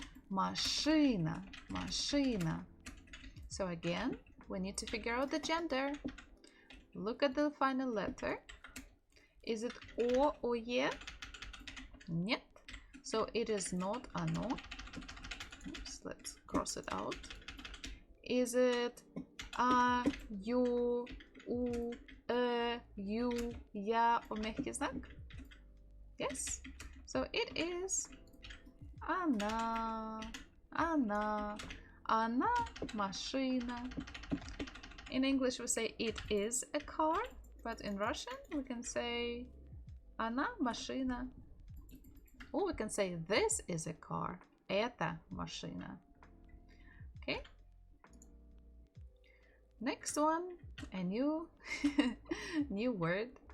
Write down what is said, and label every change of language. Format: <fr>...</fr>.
<ru>Машина. Машина.</ru> <en>So again, we need to figure out the gender. Look at the final letter. Is it О, ОЕ?</en> <ru>Нет.</ru> <en>So it is not оно. Oops, let's cross it out. Is it А, Ю, У, Ю, Я, о мягкий знак? Yes. So it is</en> <ru>она, она, она машина.</ru> <en>In English we say it is a car, but in Russian we can say</en> <ru>она машина.</ru> <en>Or we can say this is a car.</en> <ru>Это машина.</ru> <en>Okay. Next one, a new new word.</en>